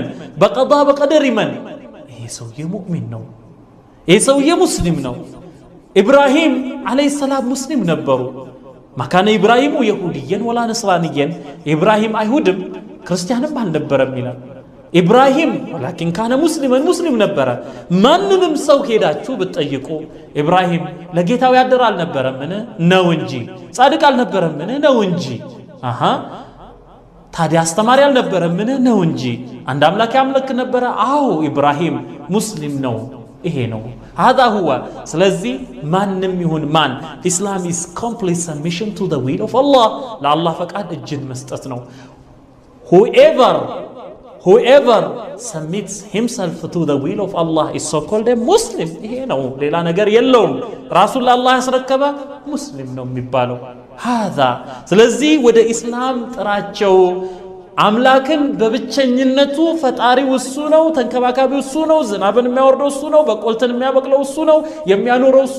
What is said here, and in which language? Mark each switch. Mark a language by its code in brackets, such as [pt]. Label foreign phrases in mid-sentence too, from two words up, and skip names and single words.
[am] በቀዳ በቀደር ይመን። ይሄ ሰውዬ ሙእሚን ነው። ይሄ ሰውዬ ሙስሊም ነው። ኢብራሂም [ar] عليه السلام [am] ሙስሊም ነበሩ። [ar] ما كان إبراهيم يهوديا ولا نصرانيا፣ [am] ኢብራሂም አይሁድም ክርስቲያንም አልነበረም ይላል። ኢብራሂም [ar] ولكن كان مسلما [am] ሙስሊም ነበረ። ማንንም ሰው ሄዳችሁ ብትጠይቁ ኢብራሂም ለጌታው ያደር አልነበረምን? ነው እንጂ። ጻድቅ አልነበረምን? ነው እንጂ። ታዲያ አስተማሪ አልነበረምን? ነው እንጂ። አንድ አምላክ ያምልክ ነበረ? አዎ ኢብራሂም ሙስሊም ነው። ይሄ ነው [ar] هذا هو። [am] ስለዚህ ማንም ይሁን ማን ኢስላም [en] is complete submission to the will of Allah [am] ለአላህ ፈቃድ እጅን መስጠት ነው። [en] whoever submits himself to the will of Allah is so called a Muslim። [am] ይሄ ነው፣ ሌላ ነገር የለውም። ራሱን ለአላህ ያስረከበ ሙስሊም ነው የሚባለው هذا። ስለዚህ ወደ ኢስላም ጥራቸው። አምላክን በብቸኝነቱ ፈጣሪው እሱ ነው፣ ተንከባካቢው እሱ ነው፣ ዝናብን የሚያወርደው እሱ ነው፣ በቆልትን የሚያበቅለው እሱ ነው፣ የሚያኖረው እሱ